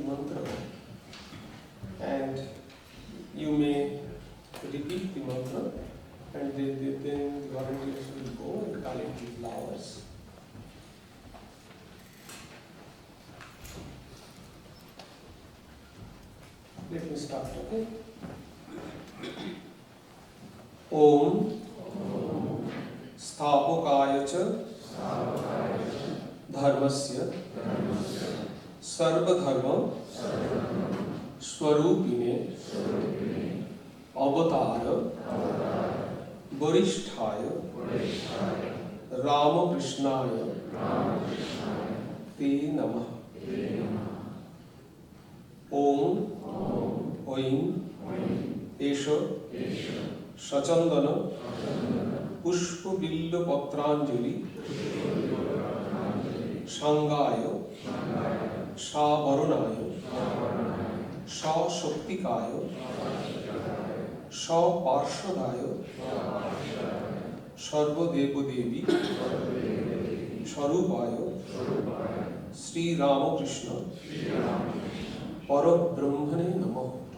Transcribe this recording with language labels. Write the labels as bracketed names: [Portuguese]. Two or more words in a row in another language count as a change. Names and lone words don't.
[English] mantra and you may repeat the mantra and then the volunteers will go and collect the flowers. Let me start, okay? [Sanskrit] ॐ स्थापकाय च धर्मस्य सर्वधर्म स्वरूपिणे अवतार वरिष्ठाय रामकृष्णाय ते नमः. ओम ঐং এষ সচন্দন পুষ্পবিল্লপত্রাঞ্জলি সাঙ্গায় সাবরণায় সশক্তিকায় সপার্শ্বদায় সর্বদেবদেবী স্বরূপায় শ্রীরামকৃষ্ণ পরব্রহ্মণে নমঃ।